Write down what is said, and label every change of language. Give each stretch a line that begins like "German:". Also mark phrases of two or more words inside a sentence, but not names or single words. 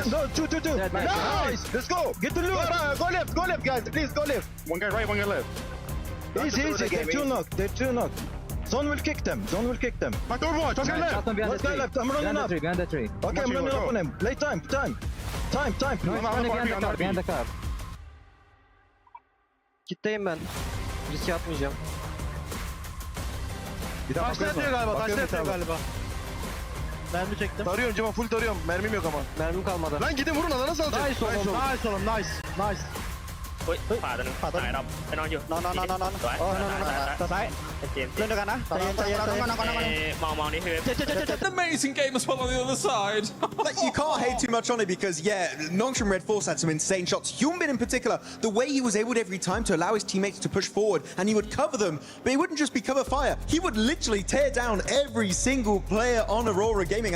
English: No, two. Nice. Let's go. Get the loot. Go left, guys. Please go left. One guy right, one guy left. Easy. They're 2 knocked. Zone will kick them. My third one, just get left. Let's go left. I'm running up. Behind the tree. Okay, I'm running up on him. Play time. I'm Behind the car.
Turkish: Kitleyim ben. Riske atmayacağım. Taşla yatıyor galiba. Mermi çektim. Tarıyorum Cemal, full tarıyorum. Mermim yok ama. Mermim kalmadı. Lan gidin vurun, alana salacak. Nice oğlum. Nice.
Thai: เฮ้ยขวาตัวนึงขวาตัวไหนดอมไปนอนอยู่นอนสวยซ้ายเจมส์เล่นด้วยกันนะใจเย็นมองนี่คือ
English: Amazing game as well on the other side. Like, you can't hate too much on it because, yeah, Nongshim Red Force had some insane shots. Hyunbin in particular, the way he was able to every time to allow his teammates to push forward and he would cover them, but it wouldn't just be cover fire. He would literally tear down every single player on Aurora Gaming.